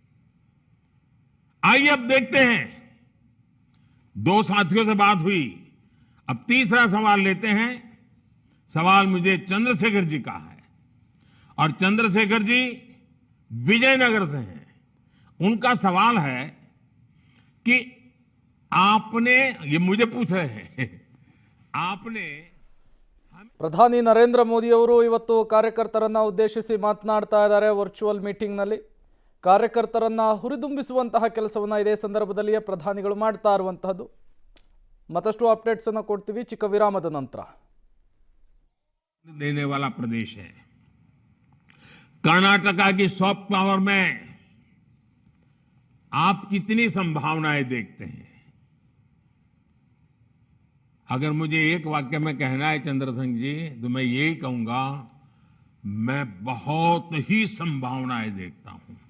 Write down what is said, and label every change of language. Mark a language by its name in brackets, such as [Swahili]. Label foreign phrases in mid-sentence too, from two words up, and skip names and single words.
[Hindi] आइए अब देखते हैं, 2 साथियों से बात हुई, अब तीसरा सवाल लेते हैं। सवाल मुझे चंद्रशेखर जी का है और चंद्रशेखर जी विजयनगर से हैं। उनका सवाल है कि आपने, ये मुझे पूछ रहे हैं, आपने [Kannada] ಪ್ರಧಾನಿ ನರೇಂದ್ರ ಮೋದಿ ಅವರು ಇವತ್ತು ಕಾರ್ಯಕರ್ತರನ್ನ ಉದ್ದೇಶಿಸಿ ಮಾತನಾಡ್ತಾ ಇದ್ದಾರೆ [English] virtual meeting. [Kannada] ಕಾರ್ಯಕರ್ತರನ್ನ ಹುರಿದುಂಬಿಸುವಂತಹ ಕೆಲಸವನ್ನು ಇದೇ ಸಂದರ್ಭದಲ್ಲಿಯೇ ಪ್ರಧಾನಿಗಳು ಮಾಡ್ತಾ ಇರುವಂತಹದ್ದು. ಮತ್ತಷ್ಟು ಅಪ್ಡೇಟ್ಸ್ ಅನ್ನು ಕೊಡ್ತೀವಿ ಚಿಕ್ಕ ವಿರಾಮದ ನಂತರ. [Hindi] देने वाला प्रदेश है। कर्नाटका की [English] soft power [Hindi] में आप कितनी संभावनाएं देखते हैं? अगर मुझे एक वाक्य में कहना है चंद्रशेखर जी, तो मैं यही कहूंगा, मैं बहुत ही संभावनाएं देखता हूं।